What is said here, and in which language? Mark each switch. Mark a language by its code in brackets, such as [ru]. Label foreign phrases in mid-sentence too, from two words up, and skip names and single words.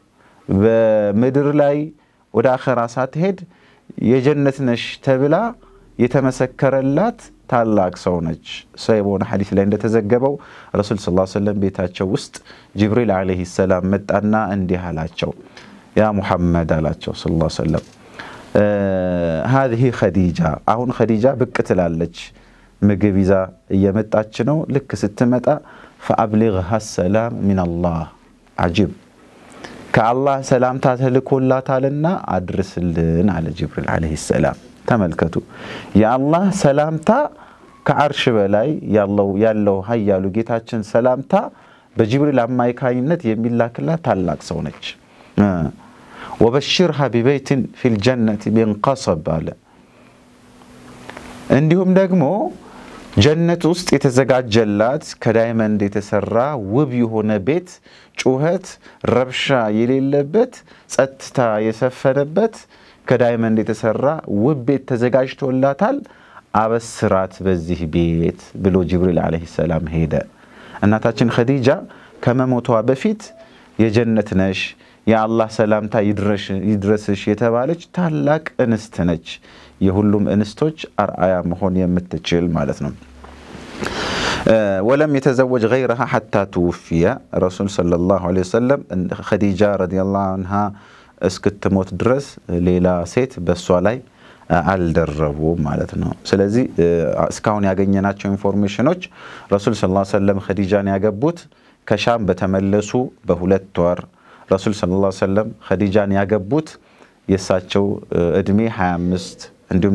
[am] በመድር ላይ ወደ አኺራ ሳትሄድ የጀነት ነሽ ተብላ የተመሰከረላት ታላቅ ሰው ነች ሰይቦን ሐዲስ ላይ እንደተዘገበው ረሱል [ar] صلى الله عليه وسلم [am] ቤታቸው ውስጥ ጅብሪል [ar] عليه السلام [am] መጣና እንዲህ አላቸው [ar] يا محمد [am] አላቸው [ar] صلى الله عليه وسلم هذه [am] خديجة አሁን خديجة ብቅ ትላለች ምግብ ይዛ እየመጣች ነው ልክ ስትመጣ [ar] فأبلغها السلام من الله عجيب كالله [am] سلامታ ተልኮላታልና አድርስልን አለ ጅብሪል [ar] عليه السلام [am] ተመልከቱ የአላህ ሰላምታ ከአርሽ በላይ ያለው ኃያሉ ጌታችን ሰላምታ በጅብሪል አማካይነት የሚላክላት ታላቅ ሰው ነች [ar] وبشرها ببيت في الجنة بنقصب [am] አለ እንዲሁም ደግሞ ጀነት ውስጥ የተዘጋጀላት ከዳይመንድ የተሰራ ውብ የሆነ ቤት ጩኸት ረብሻ የሌለበት ጸጥታ የሰፈነበት ከዳይመንድ የተሰራ ውብ ቤት ተዘጋጅቶላታል አበስራት በዚህ ቤት ብሎ ጅብሪል [ar] عليه السلام [am] ሄደ እናታችን ኸዲጃ ከመሞቷ በፊት የጀነት ነሽ የአላህ ሰላምታ ይድረስሽ የተባለች ታላቅ እንስት ነች የሁሉም እንስቶች አርአያ መሆን የምትችል ማለት ነው [ar] ولم يتزوج غيرها حتى توفي رسول صلى الله عليه وسلم [am] خديجة [ar] رضي الله عنها [am] እስክትሞት ድረስ ሌላ ሴት በሷ ላይ አልደረቡም ማለት ነው ስለዚህ እስካሁን ያገኘናቸው ኢንፎርሜሽኖች ረሱል [ar] صلى الله عليه وسلم [am] ኸዲጃን ያገቡት ከሻም በተመለሱ በሁለት ወር ረሱል [ar] صلى الله عليه وسلم [am] ኸዲጃን ያገቡት የሳቸው እድሜ 25 እንዲሁም